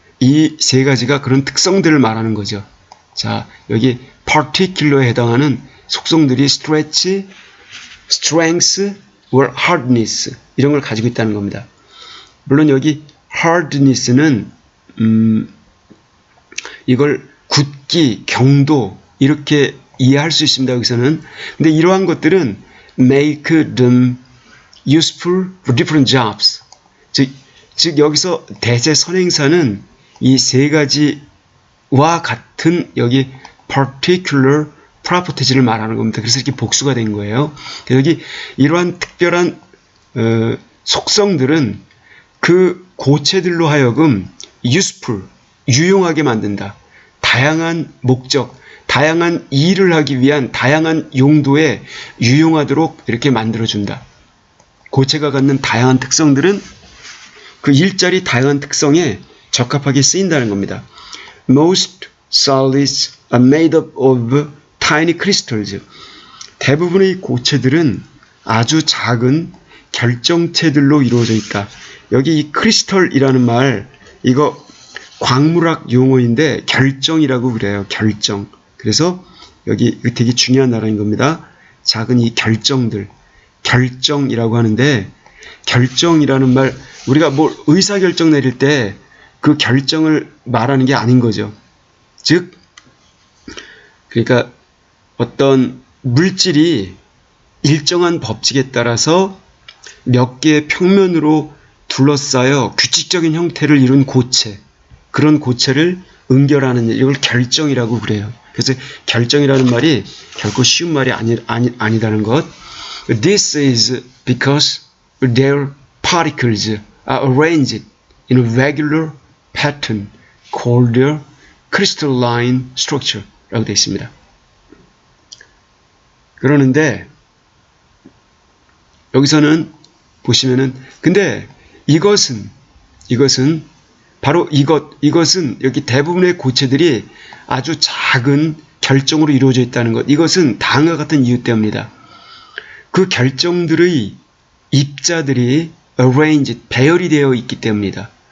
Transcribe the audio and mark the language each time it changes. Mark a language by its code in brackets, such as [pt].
[ko] 이 세 가지가 그런 특성들을 말하는 거죠. 자, 여기 particular에 해당하는 속성들이 [en] stretch, strength, or hardness [ko] 이런 걸 가지고 있다는 겁니다. 물론 여기 hardness는 이걸 굳기, 경도 이렇게 이해할 수 있습니다. 여기서는. 근데 이러한 것들은 [en] make them useful for different jobs. [ko] 즉 여기서 대세 선행사는 이 세 가지와 같은 여기 [en] particular properties [ko] 를 말하는 겁니다. 그래서 이렇게 복수가 된 거예요. 그래서 여기 이러한 특별한 속성들은 그 고체들로 하여금 useful, 유용하게 만든다. 다양한 목적, 다양한 일을 하기 위한 다양한 용도에 유용하도록 이렇게 만들어준다. 고체가 갖는 다양한 특성들은 그 일자리 다양한 특성에 적합하게 쓰인다는 겁니다. [en] Most solids are made up of tiny crystals. [ko] 대부분의 고체들은 아주 작은 결정체들로 이루어져 있다. 여기 이 크리스털이라는 말, 이거 광물학 용어인데 결정이라고 그래요. 결정. 그래서 여기 되게 중요한 나라인 겁니다. 작은 이 결정들, 결정이라고 하는데 결정이라는 말, 우리가 뭐 의사결정 내릴 때 그 결정을 말하는 게 아닌 거죠. 즉, 그러니까 어떤 물질이 일정한 법칙에 따라서 몇 개의 평면으로 둘러싸여 규칙적인 형태를 이룬 고체, 그런 고체를 응결하는 일, 이걸 결정이라고 그래요. 그래서 결정이라는 말이 결코 쉬운 말이 아니다는 것. [en] This is because their particles are arranged in a regular pattern called their crystalline structure [ko] 라고 되어 있습니다. 그러는데 여기서는 보시면은 근데 이것은 바로 이것은 여기 대부분의 고체들이 아주 작은 결정으로 이루어져 있다는 것. 이것은 다음과 같은 이유 때문이다. 그 결정들의 입자들이 arranged, 배열이 되어 있기 때문이다.